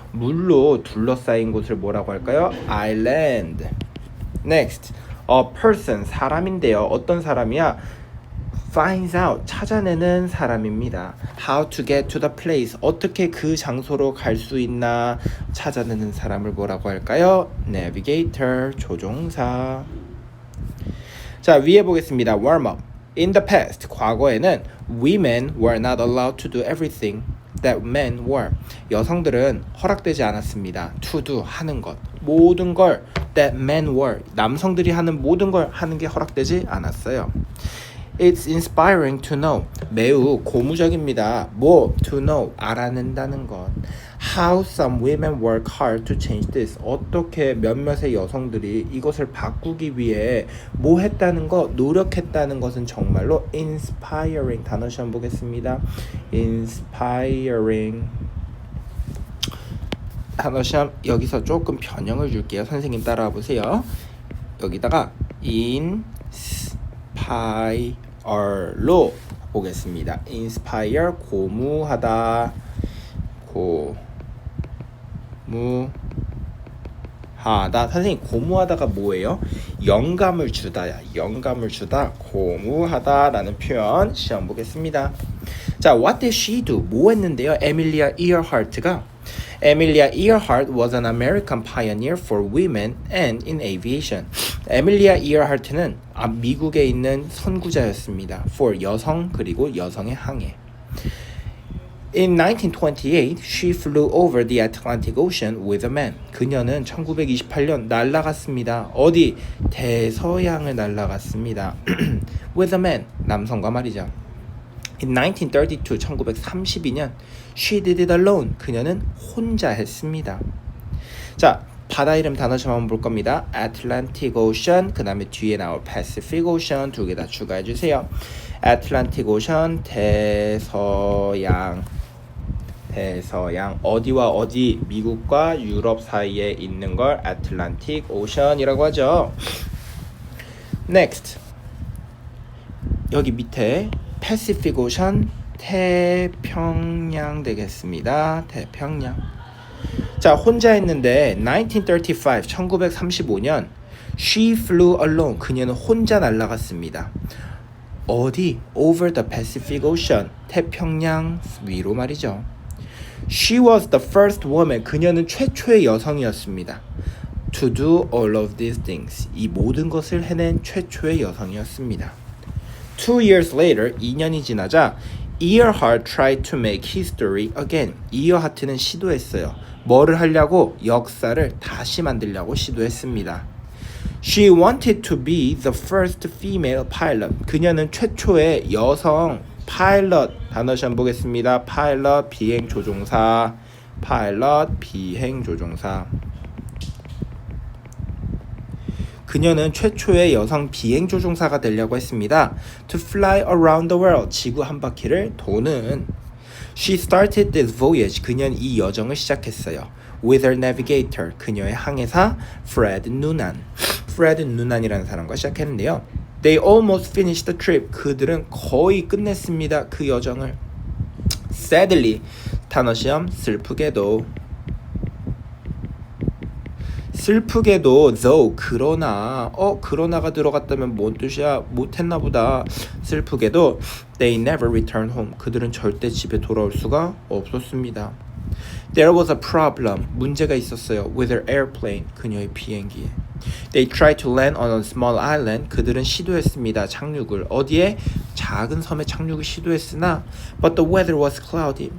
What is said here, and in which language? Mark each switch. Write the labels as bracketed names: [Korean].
[Korean] 물로 둘러싸인 곳을 뭐라고 할까요? [English] Island. Next, a person, [Korean] 사람인데요. 어떤 사람이야? [English] Finds out, [Korean] 찾아내는 사람입니다. [English] How to get to the place, [Korean] 어떻게 그 장소로 갈 수 있나 찾아내는 사람을 뭐라고 할까요? [English] Navigator, [Korean] 조종사. 자, 위에 보겠습니다. [English] Warm up. In the past, [Korean] 과거에는 [English] women were not allowed to do everything that men were. [Korean] 여성들은 허락되지 않았습니다. [English] To do, [Korean] 하는 것. 모든 걸 [English] that men were. [Korean] 남성들이 하는 모든 걸 하는 게 허락되지 않았어요. [English] It's inspiring to know. [Korean] 매우 고무적입니다. 뭐? [English] To know. [Korean] 알아낸다는 것. [English] How some women work hard to change this. [Korean] 어떻게 몇몇의 여성들이 이것을 바꾸기 위해 뭐 했다는 것, 노력했다는 것은 정말로 inspiring. 단어 시험 보겠습니다. inspiring. 단어 시험 여기서 조금 변형을 줄게요. 선생님 따라와 보세요. 여기다가 inspire로 보겠습니다. [English] inspire, [Korean] 고무하다. 고무하다. 선생님, 고무하다가 뭐예요? 영감을 주다야. 영감을 주다. 고무하다라는 표현 시험 보겠습니다. 자, [English] what did she do? [Korean] 뭐 했는데요? 에밀리아 이어하트가. [English] Amelia Earhart was an American pioneer for women and in aviation. [Korean] 에밀리아 이어하트는 미국에 있는 선구자였습니다. For 여성 그리고 여성의 항해. [English] In 1928, she flew over the Atlantic Ocean with a man. [Korean] 그녀는 1928년 날아갔습니다. 어디? 대서양을 날아갔습니다. [English] With a man, [Korean] 남성과 말이죠. [English] In 1932, 1932년, she did it alone. [Korean] 그녀는 혼자 했습니다. 자, 바다 이름 단어 좀 한번 볼 겁니다. Atlantic Ocean, 그 다음에 뒤에 나올 Pacific Ocean 두 개 다 추가해 주세요. [English] Atlantic Ocean, [Korean] 대서양. 어디와 어디? 미국과 유럽 사이에 있는 걸 Atlantic Ocean이라고 하죠. [English] Next, [Korean] 여기 밑에 Pacific Ocean, 태평양 되겠습니다. 태평양. 자, 혼자 했는데 1935년 [English] she flew alone. [Korean] 그녀는 혼자 날아갔습니다. 어디? [English] Over the Pacific Ocean. [Korean] 태평양 위로 말이죠. [English] She was the first woman. [Korean] 그녀는 최초의 여성이었습니다. [English] To do all of these things. [Korean] 이 모든 것을 해낸 최초의 여성이었습니다. [English] 2 years later, [Korean] 2년이 지나자 [English] Earhart tried to make history again. [Korean] 이어하트는 시도했어요. 뭐를 하려고? 역사를 다시 만들려고 시도했습니다. [English] She wanted to be the first female pilot. [Korean] 그녀는 최초의 여성 파일럿 단어 시험 보겠습니다. 파일럿 비행 조종사. 파일럿 비행 조종사. 그녀는 최초의 여성 비행 조종사가 되려고 했습니다. [English] To fly around the world. [Korean] 지구 한 바퀴를 도는. [English] She started this voyage. [Korean] 그녀는 이 여정을 시작했어요. [English] With her navigator. [Korean] 그녀의 항해사 Fred Noonan. Fred Noonan이라는 사람과 시작했는데요. [English] They almost finished the trip. [Korean] 그들은 거의 끝냈습니다. 그 여정을. [English] Sadly. [Korean] 단어 시험 슬프게도. 슬프게도 [English] though [Korean] 그러나가 들어갔다면 뭔 뜻이야? 못했나 보다. 슬프게도 [English] they never returned home. [Korean] 그들은 절대 집에 돌아올 수가 없었습니다. [English] There was a problem. [Korean] 문제가 있었어요. [English] With her airplane. [Korean] 그녀의 비행기에. [English] They tried to land on a small island. [Korean] 그들은 시도했습니다. 착륙을. 어디에? 작은 섬에 착륙을 시도했으나 [English] But the weather was cloudy.